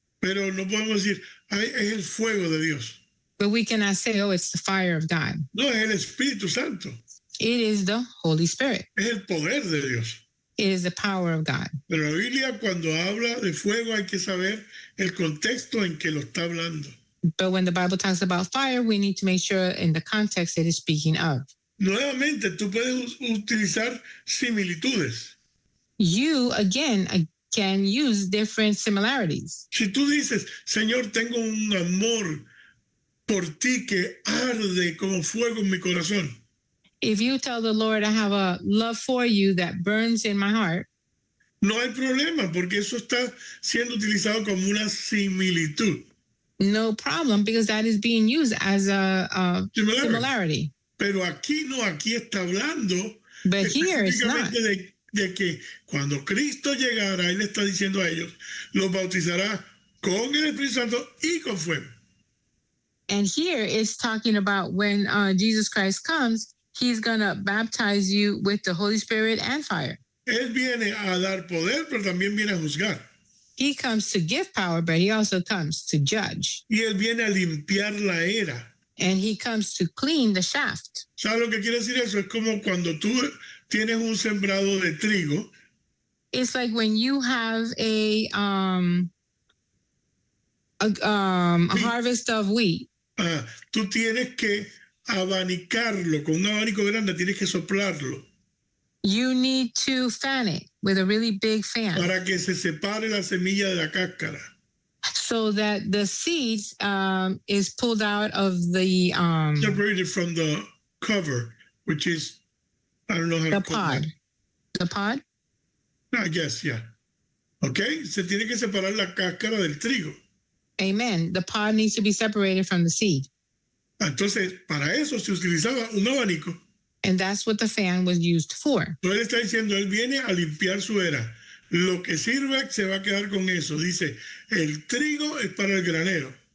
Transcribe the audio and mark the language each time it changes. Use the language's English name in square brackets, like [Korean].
[Spanish] Pero no podemos decir, ay, es el fuego de Dios. [English] But we cannot say, it's the fire of God. [Spanish] No, es el Espíritu Santo. [English] It is the Holy Spirit. [Spanish] Es el poder de Dios. [English] It is the power of God. [Spanish] Pero la Biblia cuando habla de fuego hay que saber el contexto en que lo está hablando. [English] But when the Bible talks about fire, we need to make sure in the context it is speaking of. [Spanish] Nuevamente, tú puedes utilizar similitudes. [English] You, again, can use different similarities. [Spanish] Si tú dices, Señor, tengo un amor por ti que arde como fuego en mi corazón, [English] If you tell the Lord, I have a love for you that burns in my heart, [Spanish] no hay problema porque eso está siendo utilizado como una similitud. [English] no problem, because that is being used as a similarity. [Spanish] Pero aquí no, aquí está hablando [English] But here it's not. [Spanish] específicamente de que cuando Cristo llegara, Él está diciendo a ellos, los bautizará con el Espíritu Santo y con fuego. [English] And here it's talking about when Jesus Christ comes, he's going to baptize you with the Holy Spirit and fire. [Spanish] Él viene a dar poder, pero también viene a juzgar. [English] He comes to give power, but he also comes to judge. [Spanish] Y Él viene a limpiar la era. [English] And he comes to clean the shaft. [Spanish] ¿Sabes lo que quiere decir eso? Es como cuando tú tienes un sembrado de trigo. [English] It's like when you have a harvest of wheat. [Spanish] Tú tienes que abanicarlo, con un abanico grande tienes que soplarlo [English] You need to fan it with a really big fan [Spanish] para que se separe la semilla de la cáscara. [English] so that the seeds is pulled out of the Separated from the cover, which is, I don't know how to call pod. that. The pod? I guess, yeah. [Spanish] Okay, se tiene que separar la cáscara del trigo. Amen. [English] The pod needs to be separated from the seed. [Spanish] Entonces, para eso se utilizaba un abanico. [English] And that's what the fan was used for. [Spanish] Entonces él está diciendo, él viene a limpiar su era. Lo que sirve se va a quedar con eso. Dice, el trigo es para el granero.